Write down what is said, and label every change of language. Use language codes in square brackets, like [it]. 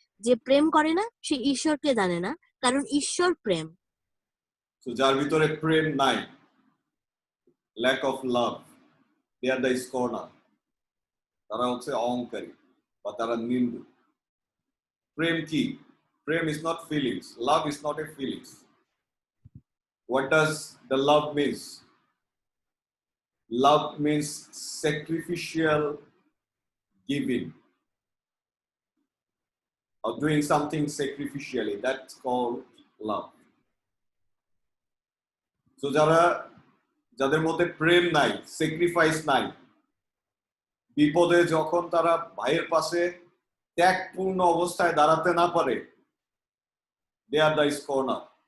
[bn] যে প্রেম করে না সে ঈশ্বরকে জানে না, কারণ ঈশ্বর প্রেম। তো যার ভিতরে প্রেম নাই, [en] lack of love, they are the scorner, [bn] তারা হচ্ছে অহংকারী বা তারা নিন্দুক। প্রেম কি? [en] প্রেম is not feelings. Love is not a feelings. What does the love means? Love means sacrificial giving or doing something sacrificially. That's called love. [bn] So যাদের মধ্যে প্রেম নাই, sacrifice নাই, বিপদে যখন তারা ভাইয়ের পাশে ত্যাগপূর্ণ অবস্থায় দাঁড়াতে না পারে, [en] they are the scorner.